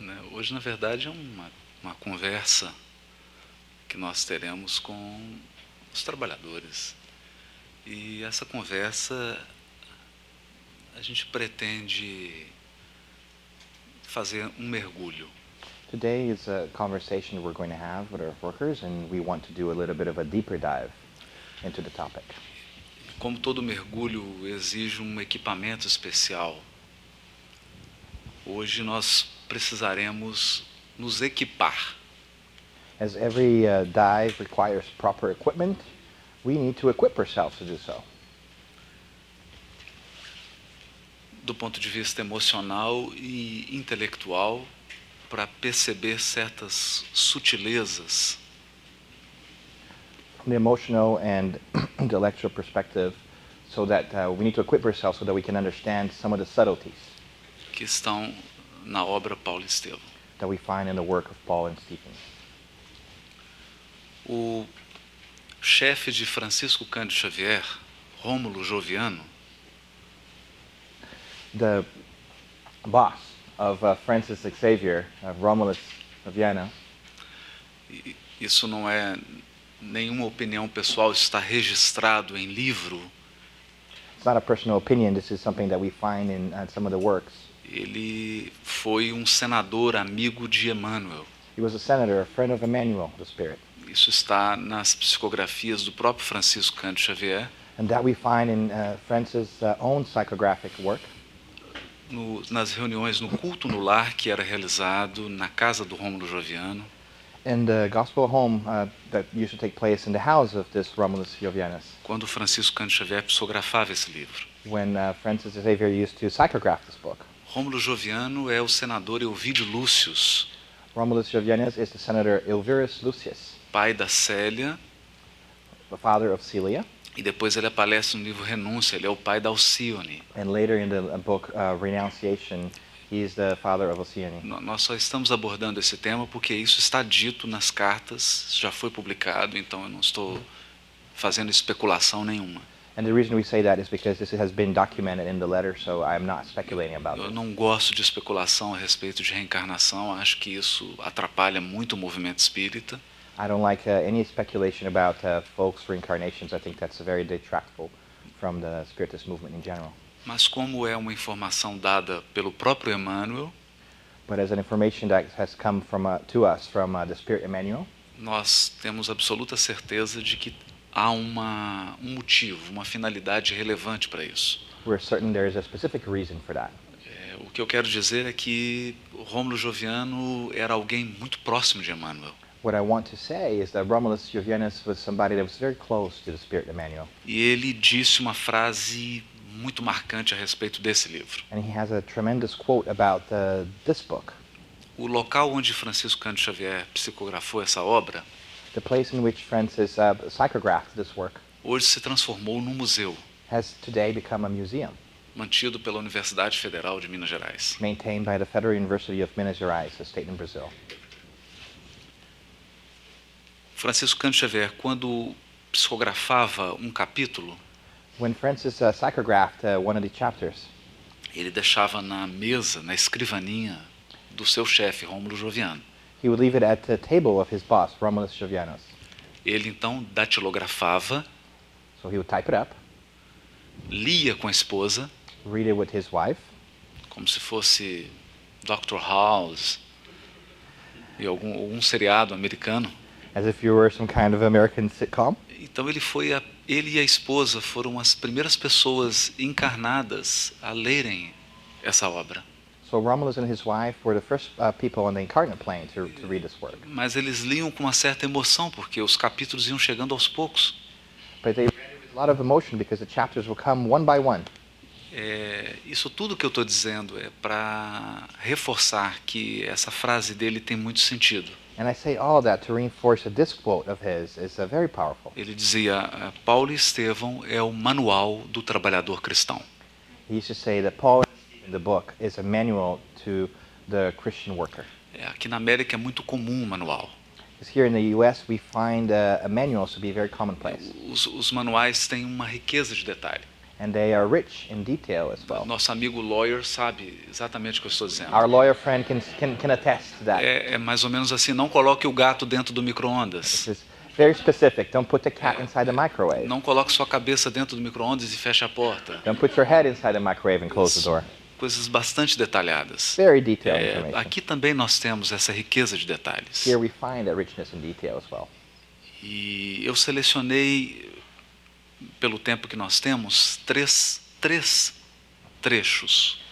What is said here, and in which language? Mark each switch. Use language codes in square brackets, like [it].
[pt] Hoje, na verdade, é uma conversa que nós teremos com os trabalhadores. E essa conversa, a gente pretende fazer um mergulho. [en] Today is a conversation we're going to have with our workers, and we want to do a little bit of a deeper dive into the topic. [pt] Como todo mergulho exige um equipamento especial, hoje nós precisaremos nos equipar. [en] As every dive requires proper equipment, we need to equip ourselves to do so. [pt] Do ponto de vista emocional e intelectual, para perceber certas sutilezas. [en] From the emotional and intellectual perspective, so that we need to equip ourselves so that we can understand some of the subtleties [pt] que estão na obra Paulo e Estevão. [en] that we find in the work of Paul and Stephen. [pt] O chefe de Francisco Cândido Xavier, Rômulo Joviano, [en] The boss of Francis Xavier, Romulus of Vienna, [pt] isso não é nenhuma opinião pessoal, isso está registrado em livro. [en] it's not a personal opinion, this is something that we find in some of the works. [pt] Ele foi um senador amigo de Emmanuel. [en] He was a senator, a friend of Emmanuel, the Spirit. [pt] Isso está nas psicografias do próprio Francisco Cândido Xavier. [en] And that we find in Francis' own psychographic work. [pt] Nas reuniões no culto no lar que era realizado na casa do Rômulo Joviano. [en] In the gospel home that used to take place in the house of this Romulus Jovianus, [pt] Quando Francisco Cândido Xavier psicografava esse livro. [en] when Francis Xavier used to psychograph this book. [pt] Rômulo Joviano é o senador Elvídio Lúcius, [en] Romulus Jovianus is the senator Elvirus Lucius, [pt] pai da Célia, [en] the father of Celia, [pt] e depois ele aparece no livro Renúncia, ele é o pai da Alcione. [en] and later in the book Renunciation, he is the father of Alcyone. [pt] Nós só estamos abordando esse tema porque isso está dito nas cartas, já foi publicado, então eu não estou fazendo especulação nenhuma. [en] And the reason we say that is because this has been documented in the letter, so I'm not speculating about [pt] Eu [en] it. [pt] não gosto de especulação a respeito de reencarnação, acho que isso atrapalha muito o movimento espírita. [en] I don't like any speculation about folks' reincarnations. I think that's very detractful from the Spiritist movement in general. [pt] Mas como é uma informação dada pelo próprio Emmanuel, [en] But as an information that has come to us from the Spirit Emmanuel, [pt] nós temos absoluta certeza de que há um motivo, uma finalidade relevante para isso. [en] we're certain there is a specific reason for that. [pt] O que eu quero dizer é que o Rômulo Joviano era alguém muito próximo de Emmanuel. [en] What I want to say is that Romulus Jovianus was somebody that was very close to the Spirit Emmanuel. [pt] E ele disse uma frase muito marcante a respeito desse livro. [en] And he has a tremendous quote about this book. [pt] O local onde Francisco Cândido Xavier psicografou essa obra, [en] The place in which Francis psychographed this work [pt] hoje se transformou num museu. [en] has today become a museum. [pt] mantido pela Universidade Federal de Minas Gerais. [en] maintained by the Federal University of Minas Gerais, a state in Brazil. [pt] Francisco Cândido Xavier, quando psicografava um capítulo, [en] When Francis psychographed one of the chapters, [pt] ele deixava na mesa, na escrivaninha do seu chefe, Rômulo Joviano. [en] he would leave it at the table of his boss, Romulus Jovianus. [pt] Ele então datilografava, [en] So he would type it up, [pt] lia com a esposa, [en] read it with his wife, [pt] como se fosse Dr. House e algum seriado americano. [en] as if you were some kind of American sitcom. [pt] Então ele e a esposa foram as primeiras pessoas encarnadas a lerem essa obra. [en] So Romulus and his wife were the first people on the incarnate plane to read this work. [pt] Mas eles liam com uma certa emoção, porque os capítulos iam chegando aos poucos. [en] But they read it with a lot of emotion because the chapters will come one by one. [pt] Isso tudo que eu estou dizendo é para reforçar que essa frase dele tem muito sentido. [en] And I say all that to reinforce that this quote of his is very powerful. [pt] Ele dizia, Paulo e Estevão é o manual do trabalhador cristão. [en] He used to say that Paul in the book is a manual to the Christian worker. [pt] Aqui na América é muito comum o manual. [en] Because here in the U.S. we find manuals to be very commonplace. [pt] Os manuais têm uma riqueza de detalhe. [en] And they are rich in detail as well. [pt] Nosso amigo lawyer sabe exatamente o que eu estou dizendo. [en] Our lawyer friend can attest to that. [pt] É mais ou menos assim, não coloque o gato dentro do micro-ondas. [en] This is very specific. Don't put the cat inside the microwave. [pt] Não coloque sua cabeça dentro do micro-ondas e feche a porta. [en] Don't put your head inside the microwave and close the door. [pt] Coisas bastante detalhadas. [en] Very detailed information. [pt] Aqui também nós temos essa riqueza de detalhes. [en] Here we find that richness in detail as well. [pt] E eu selecionei, pelo tempo que nós temos, três trechos.